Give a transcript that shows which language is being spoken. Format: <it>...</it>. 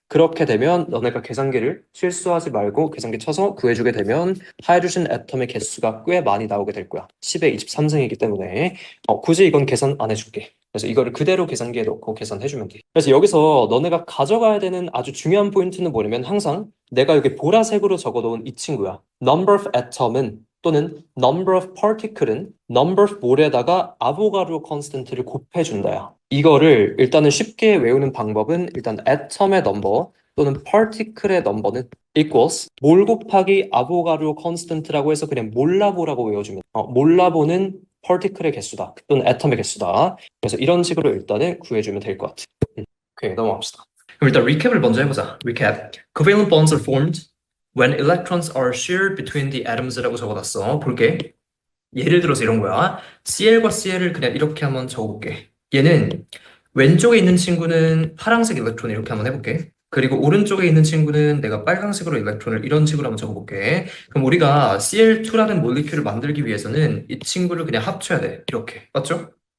<ko>그렇게 되면 너네가 계산기를 실수하지 말고 계산기 쳐서 구해주게 되면 하이드로젠 애텀의 개수가 꽤 많이 나오게 될 거야. 10의 23승이기 때문에 굳이 이건 계산 안 해줄게. 그래서 이거를 그대로 계산기에 넣고 계산해주면 돼. 그래서 여기서 너네가 가져가야 되는 아주 중요한 포인트는 뭐냐면 항상 내가 여기 보라색으로 적어놓은 이 친구야. number of atom은 또는 number of particle은 number of 몰에다가 아보가드로 컨스턴트를 곱해준다야. 이거를 일단은 쉽게 외우는 방법은 일단 atom의 넘버 또는 particle의 넘버는 equals 몰 곱하기 아보가드로 컨스턴트라고 해서 그냥 몰라보라고 외워주면 몰라보는 particle의 개수다 또는 atom의 개수다. 그래서 이런 식으로 일단은 구해주면 될 것 같아. 오케이, 넘어갑시다. 그럼 일단 리캡을 먼저 해보자. 리캡.</ko> <en>Covalent bonds are formed when electrons are shared between the atoms</en> <ko>라고 적어놨어. 볼게. 예를 들어서 이런 거야. Cl과 Cl을 그냥 이렇게 한번 적어볼게. 얘는 왼쪽에 있는 친구는 파란색 일렉트론 이렇게 한번 해볼게. 그리고 오른쪽에 있는 친구는 내가 빨간색으로 일렉트론을 이런 식으로 한번 적어볼게. 그럼 우리가 Cl2라는 몰리큘을 만들기 위해서는 이 친구를 그냥 합쳐야 돼. 이렇게. 맞죠?</ko>